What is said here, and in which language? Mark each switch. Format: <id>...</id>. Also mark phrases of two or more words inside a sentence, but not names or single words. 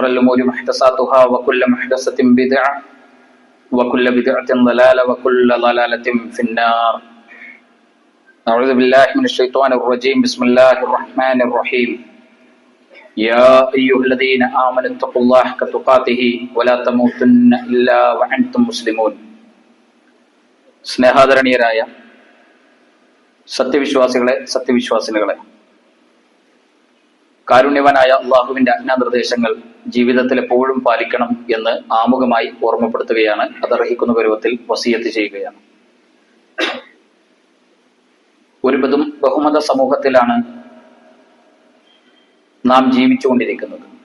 <ar>الأمور محدثاتها وكل محدثة بدعة وكل بدعة ضلالة وكل ضلالة في النار أعوذ بالله من الشيطان الرجيم بسم الله الرحمن الرحيم يا أيها الذين آمنوا اتقوا الله حق تقاته ولا تموتن إلا وأنتم مسلمون</ar> <ml>സ്നേഹാദരണീയരായ സത്യവിശ്വാസികളെ കാരുണ്യവാനായ അള്ളാഹുവിന്റെ ആജ്ഞാനിർദ്ദേശങ്ങൾ ജീവിതത്തിൽ എപ്പോഴും പാലിക്കണം എന്ന് ആമുഖമായി ഓർമ്മപ്പെടുത്തുകയാണ്. അതർഹിക്കുന്ന പരുവത്തിൽ വസിയത്ത് ചെയ്യുകയാണ്. ഒരു ബഹുമത സമൂഹത്തിലാണ് നാം ജീവിച്ചുകൊണ്ടിരിക്കുന്നത്.</ml>